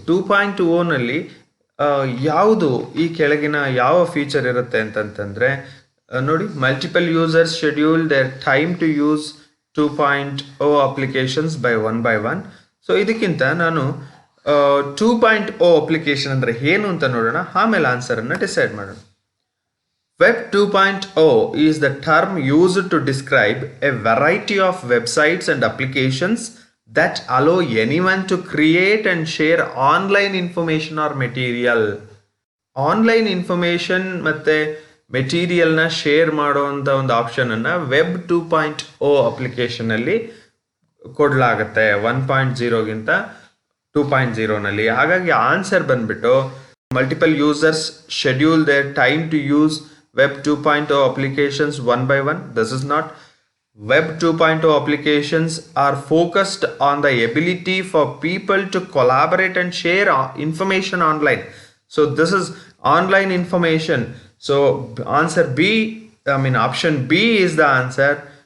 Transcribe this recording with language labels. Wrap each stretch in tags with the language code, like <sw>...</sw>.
<kn>2.0ನಲ್ಲಿ ಯಾವುದು ಈ ಕೆಳಗಿನ ಯಾವ ಫೀಚರ್ ಇರುತ್ತೆ ಅಂತಂತಂದರೆ ನೋಡಿ,</kn> <en>Multiple users schedule their time to use 2.0 applications by one.</en> <kn>So ಇದಕ್ಕಿಂತ ನಾನು 2.0 ಅಪ್ಲಿಕೇಶನ್ ಅಂದರೆ ಏನು ಅಂತ ನೋಡೋಣ, ಆಮೇಲೆ ಆನ್ಸರನ್ನು ಡಿಸೈಡ್ ಮಾಡೋಣ.</kn> <en>Web 2.0 is the term used to describe a variety of websites and applications that allow anyone to create and share online information or material.</en> <kn>Online information ಮತ್ತು ಮೆಟೀರಿಯಲ್ನ share ಮಾಡುವಂಥ ಒಂದು ಆಪ್ಷನನ್ನು ವೆಬ್ 2.0 ಅಪ್ಲಿಕೇಶನಲ್ಲಿ ಕೊಡಲಾಗುತ್ತೆ 1.0ಗಿಂತ 2.0ನಲ್ಲಿ. ಹಾಗಾಗಿ ಆನ್ಸರ್ ಬಂದ್ಬಿಟ್ಟು</kn> <en>Multiple users schedule their time to use Web 2.0 applications one by one. This is not. Web 2.0 applications are focused on the ability for people to collaborate and share information online. So this is online information. So answer B, option B is the answer.</en>